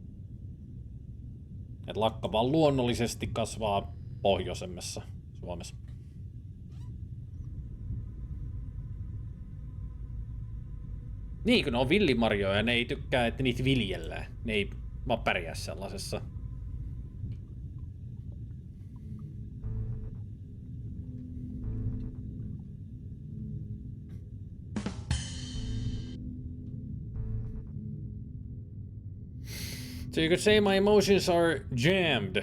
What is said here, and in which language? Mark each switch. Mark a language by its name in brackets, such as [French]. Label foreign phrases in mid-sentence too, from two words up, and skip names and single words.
[Finnish] Et lakka vaan luonnollisesti kasvaa pohjoisemmassa Suomessa. Niin, kun ne on villimarjoja, ne ei tykkää, että niitä viljellään. Ne ei vaan pärjää sellaisessa. [English] So you could say my emotions are jammed.